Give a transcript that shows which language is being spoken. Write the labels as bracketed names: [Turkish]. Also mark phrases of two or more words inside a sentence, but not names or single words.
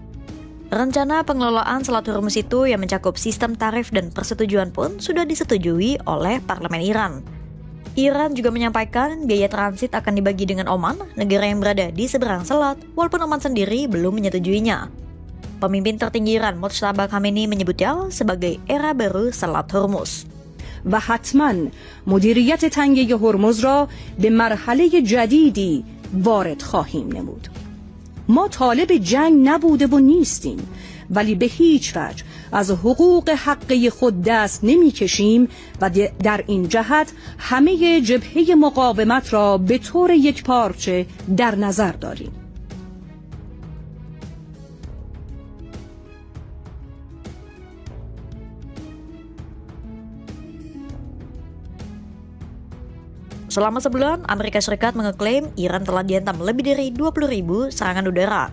[Indonesian] Rencana pengelolaan Selat Hormuz itu yang mencakup sistem tarif dan persetujuan pun sudah disetujui oleh Parlemen Iran. Iran juga menyampaikan biaya transit akan dibagi dengan Oman, negara yang berada di seberang selat, walaupun Oman sendiri belum menyetujuinya. Pemimpin tertinggi Iran, Mojtaba Khamenei, menyebutnya sebagai era baru Selat Hormuz. [Persian] و حتما مدیریت تنگه هرمز را به مرحله جدیدی وارد خواهیم نمود. ما طالب جنگ نبوده و نیستیم، ولی به هیچ وجه از حقوق حقه خود دست نمی کشیم و در این جهت همه جبهه مقاومت را به طور یکپارچه در نظر داریم. [Indonesian] Selama sebulan, Amerika Serikat mengeklaim Iran telah dihantam lebih dari 20.000 serangan udara.